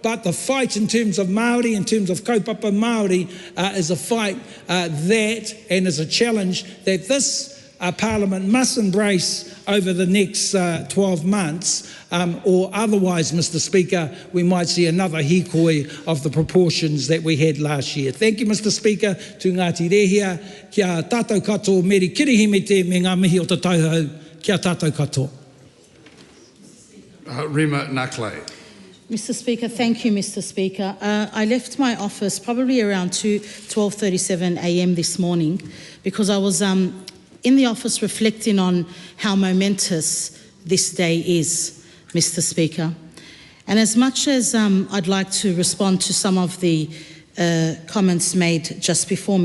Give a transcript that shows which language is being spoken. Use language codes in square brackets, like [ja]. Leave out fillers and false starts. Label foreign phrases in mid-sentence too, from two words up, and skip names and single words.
[en] But the fight in terms of Māori, in terms of [mi] kaupapa Māori, [en] is a fight that, and is a challenge that this Parliament must embrace over the next 12 months, or otherwise, Mr. Speaker, we might see another hikoi of the proportions that we had last year. Thank you, Mr. Speaker. [mi] Tu Ngāti Rehia, kia tātou katoa, meri kirihimete me ngā mihi o te tauhou, kia tātou katoa. [en] Rima Nakley. Mr. Speaker, thank you, Mr. Speaker. I left my office probably around 12:37 a.m. this morning because I was in the office reflecting on how momentous this day is, Mr. Speaker. And as much as I'd like to respond to some of the comments made just before